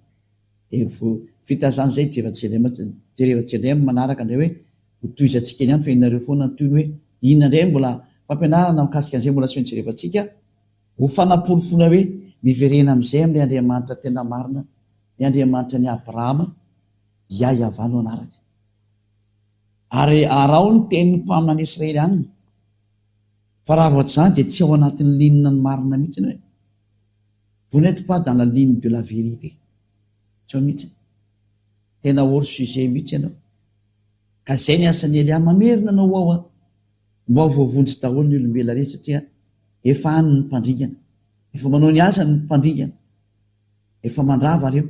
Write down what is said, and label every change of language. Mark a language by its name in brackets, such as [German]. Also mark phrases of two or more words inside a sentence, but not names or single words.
[Malagasy] Vita zany zay jereva manaraka indray hoe hotoizantsika ihany fa inareo foana ny toy hoe inona indray mbola fampianarana mikasika an'izay mbola sy ny jerevantsika ho fanaporofona hoe miverena amin'izay amin'ilay Andriamanitra tena marina, ny Andriamanitra ny Abrahama iayavana anaraka. Ary arao ny tenin'ny mpaminany Israeliana. Fa raha vao zany dia tsy ao anatin'ny linina ny marina mihitsy hoe [French] vous n'êtes pas dans la ligne de la vérité. [Malagasy] Tsy ao mihitsy. Tena [French] hors sujet [Malagasy] mihitsy ianao. Ka zay ny asan'ny Elia mamerina anao ao mba ho voavonjy daholo ny olombelona rehetra satria efa any ny mpandringana. Efa manao ny asa ny mpandringana. Efa mandrava reo.